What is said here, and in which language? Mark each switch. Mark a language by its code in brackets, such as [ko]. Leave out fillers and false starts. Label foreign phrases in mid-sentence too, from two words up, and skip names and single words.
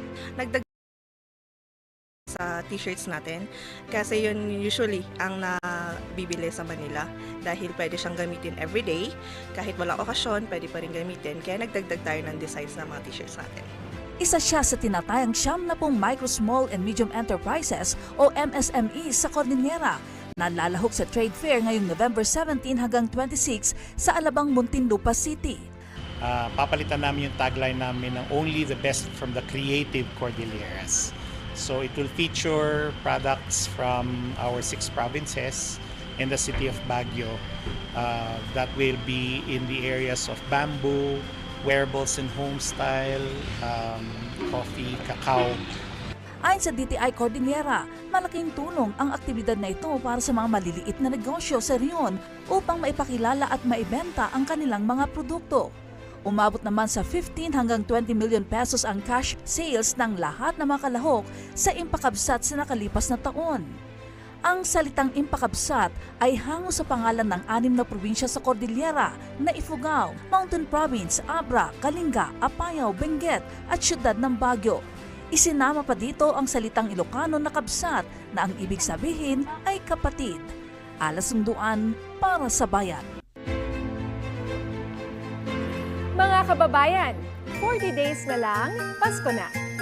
[tl] Sa t-shirts natin kasi yun usually ang nabibili sa Manila dahil pwede siyang gamitin everyday, kahit walang okasyon pwede pa rin gamitin, kaya nagdagdag tayo ng designs ng mga t-shirts natin. Isa siya sa tinatayang 70 [en] micro, small and medium enterprises [tl] o MSME sa Cordillera na lalahok sa trade fair ngayong November 17 hanggang 26 sa Alabang, Muntinlupa City. Papalitan namin yung tagline namin ng [en] Only the Best from the Creative Cordilleras. So it will feature products from our 6 provinces in the city of Baguio that will be in the areas of bamboo, wearables and home style, coffee, cacao. [tl] Ayon sa DTI Cordillera, malaking tulong ang aktibidad na ito para sa mga maliliit na negosyo sa rehiyon upang maipakilala at maibenta ang kanilang mga produkto. Umabot naman sa 15 hanggang 20 million pesos ang cash sales ng lahat ng mga kalahok sa Impakabsat sa nakalipas na taon. Ang salitang Impakabsat ay hango sa pangalan ng 6 na probinsya sa Cordillera na Ifugao, Mountain Province, Abra, Kalinga, Apayao, Benguet at Siyudad ng Baguio. Isinama pa dito ang salitang Ilocano na kabsat na ang ibig sabihin ay kapatid. Alas Sunduan para sa bayan. Mga kababayan, 40 days na lang, Pasko na.